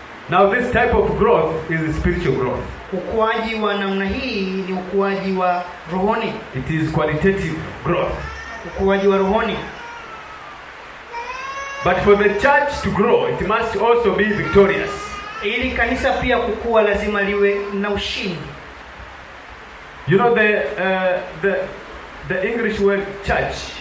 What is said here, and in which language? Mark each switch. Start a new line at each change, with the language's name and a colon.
English: Now this type of growth is spiritual growth.
Swahili: Ukuaji wa namna hii ni ukuaji wa rohoni.
English: It is qualitative growth.
Swahili: Ukuaji wa rohoni.
English: But for the church to grow, it must also be victorious.
Swahili: Ili kanisa pia kukua lazima liwe na ushindi.
English: You know the English word church,